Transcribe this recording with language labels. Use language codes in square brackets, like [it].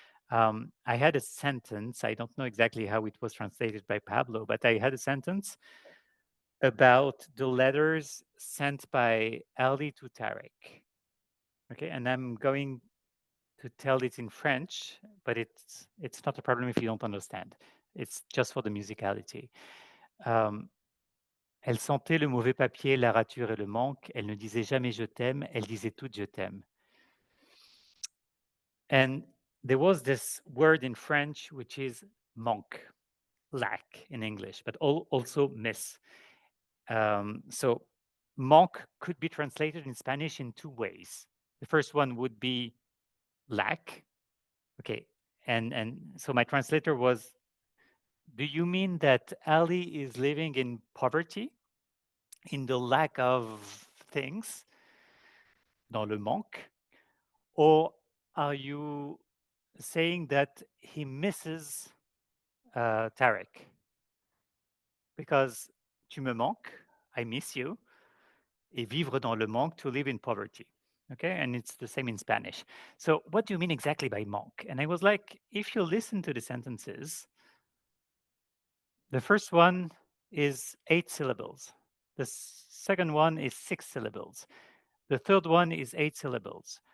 [en] I had a sentence. I don't know exactly how it was translated by Pablo, but I had a sentence about the letters sent by Ali to Tarek. Okay, and I'm going to tell it in French, but it's not a problem if you don't understand. It's just for the musicality. [fr] Elle sentait le mauvais papier, la rature et le manque. Elle ne disait jamais je t'aime, elle disait tout je t'aime. [en] And there was this word in French which is manque, lack in English, but also miss. So manque could be translated in Spanish in two ways. The first one would be lack. Okay, and so my translator was, do you mean that Ali is living in poverty, in the lack of things, [fr] dans le manque? [en] Or are you saying that he misses Tarek? Because [fr] tu me manques, [en] I miss you, [fr] et vivre dans le manque, [en] to live in poverty. Okay, and it's the same in Spanish. So what do you mean exactly by manque? And I was like, if you listen to the sentences, the first one is 8 syllables. The second one is 6 syllables. The third one is 8 syllables.